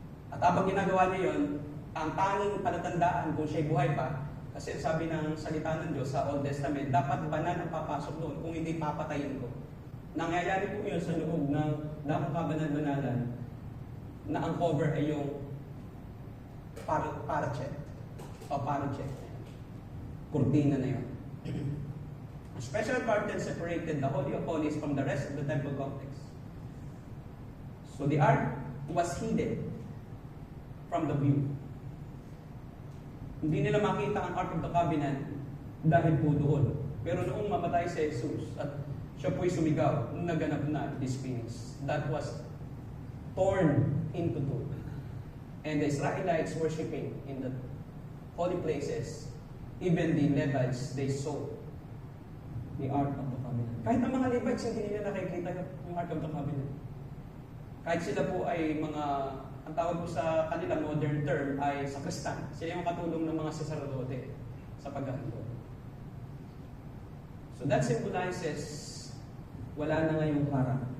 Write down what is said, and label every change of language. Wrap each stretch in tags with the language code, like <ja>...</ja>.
<tl>At habang ginagawa niya yun, ang tanging palatandaan kung siya'y buhay pa, kasi sabi ng salita ng Diyos sa Old Testament, dapat banal ang papasok doon, kung hindi papatayin ko. Nangyayari po yun sa loob ng dakong kabanal-banalan na ang cover ay yung parchet o parchet. Kurtina na yun.</tl> <en>A special curtain separated the Holy of Holies from the rest of the temple complex. So the ark was hidden from the view.</en> <tl>Hindi nila makita ang Ark of the Covenant dahil po doon. Pero noong mamatay si Jesus at siya po'y sumigaw, naganap na</tl> <en>this finished. That was torn into two. And the Israelites worshiping in the holy places, even the Levites, they saw the Ark of the Covenant.</en> <tl>Kahit ang mga Levites, hindi nila nakikita yung Ark of the Covenant. Kahit sila po ay mga, ang tawag po sa kanila modern term ay sakristan. Sila yung katulong ng mga saserdote sa paghahandog.</tl> <en>So that symbolizes</en> <tl>wala na ngayong harang.</tl>